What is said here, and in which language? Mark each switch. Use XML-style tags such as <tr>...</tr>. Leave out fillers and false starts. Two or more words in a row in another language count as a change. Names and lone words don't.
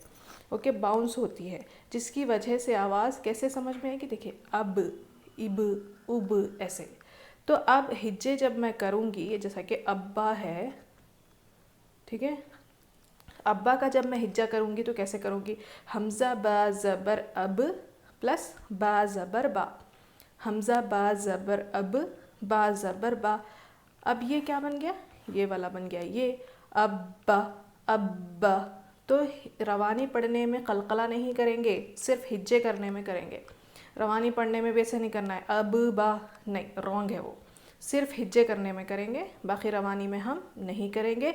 <ur>اوکے، باؤنس ہوتی ہے، جس کی وجہ سے آواز کیسے سمجھ میں آئے گی؟ دیکھیں اب اب اب ایسے. تو اب ہجے جب میں کروں گی، جیسا کہ ابا ہے، ٹھیک ہے، ابا کا جب میں ہجا کروں گی تو کیسے کروں گی؟ حمزہ با زبر اب پلس با زبر با. حمزہ با زبر اب با زبر با. اب یہ کیا بن گیا؟ یہ والا بن گیا یہ ابا ابا. تو روانی پڑھنے میں قلقلہ نہیں کریں گے، صرف ہجے کرنے میں کریں گے. روانی پڑھنے میں بھی ایسے نہیں کرنا ہے اب با، نہیں، رانگ ہے وہ. صرف ہجے کرنے میں کریں گے، باقی روانی میں ہم نہیں کریں گے.</ur>